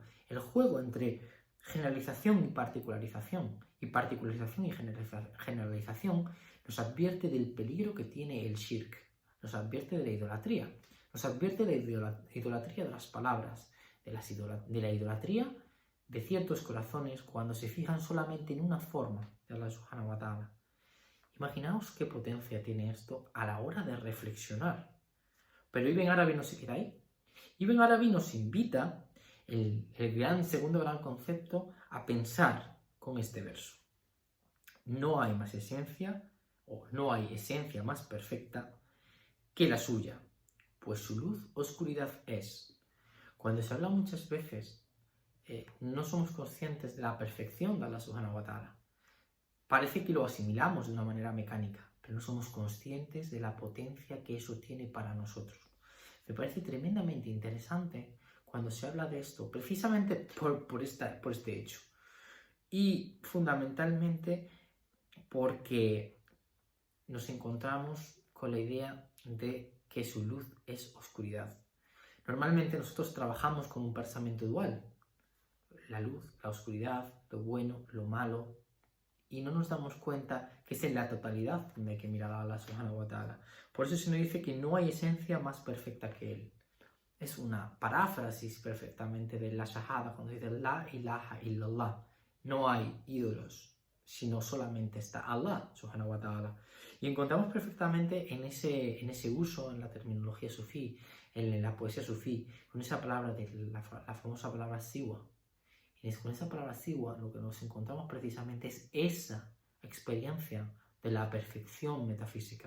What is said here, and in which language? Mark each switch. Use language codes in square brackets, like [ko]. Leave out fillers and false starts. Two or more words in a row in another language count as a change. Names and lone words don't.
[es] El juego entre generalización y particularización y generalización nos advierte del peligro que tiene el shirk, nos advierte de la idolatría, nos advierte de la idolatría de las palabras, de la idolatría de ciertos corazones cuando se fijan solamente en una forma de Allah [ar] سبحانه وتعالى. [es] Imaginaos qué potencia tiene esto a la hora de reflexionar. Pero Ibn Arabi no se queda ahí. Ibn Arabi nos invita, el segundo gran concepto, a pensar con este verso. No hay más esencia, o no hay esencia más perfecta que la suya, pues su luz, oscuridad es. Cuando se habla muchas veces, no somos conscientes de la perfección de Allah [ar] سبحانه وتعالى. [es] Parece que lo asimilamos de una manera mecánica, pero no somos conscientes de la potencia que eso tiene para nosotros. Me parece tremendamente interesante cuando se habla de esto, precisamente por este hecho. Y fundamentalmente porque nos encontramos con la idea de que su luz es oscuridad. Normalmente nosotros trabajamos con un pensamiento dual. La luz, la oscuridad, lo bueno, lo malo. Y no nos damos cuenta que es en la totalidad donde hay que mirar a Allah [ar] سبحانه وتعالى. [es] Por eso se nos dice que no hay esencia más perfecta que Él. Es una paráfrasis perfectamente de la shahada cuando dice [ar] لا إله إلا الله. [es] No hay ídolos, sino solamente está Allah [ar] سبحانه وتعالى. [es] Y encontramos perfectamente en ese uso, en la terminología sufí, en la poesía sufí, con esa palabra, la famosa palabra siwa. Con esa palabra siwa lo que nos encontramos precisamente es esa experiencia de la perfección metafísica,